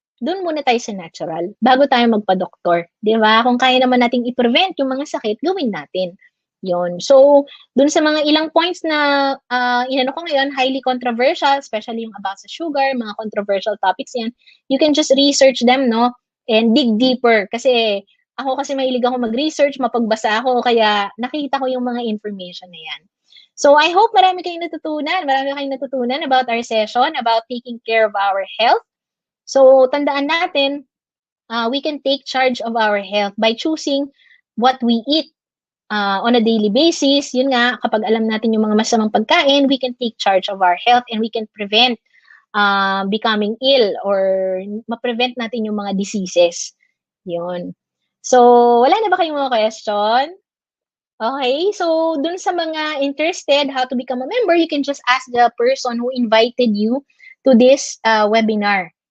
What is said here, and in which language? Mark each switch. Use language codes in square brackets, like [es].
[tl] Doon muna tayo sa natural bago tayo magpa-doktor, 'di ba? Kung kaya naman nating i-prevent yung mga sakit, gawin natin. 'Yon. So, doon sa mga ilang points na inano ko ngayon, highly controversial, especially yung about sa sugar, mga controversial topics 'yan. [en] You can just research them, no? And dig deeper [tl] kasi ako mahilig ako mag-research, mapagbasa ako, kaya nakita ko yung mga information na 'yan. [en] So I hope [tl] marami kayong natutunan [en] about our session, about taking care of our health. So [tl] tandaan natin, [en] we can take charge of our health by choosing what we eat on a daily basis. [tl] Yun nga, kapag alam natin yung mga masamang pagkain, [en] we can take charge of our health and we can prevent becoming ill or [tl] ma-prevent natin yung mga diseases. Yun. So, wala na ba kayong mga question? [en] Okay, so dun sa mga interested how to become a member, you can just ask the person who invited you to this webinar.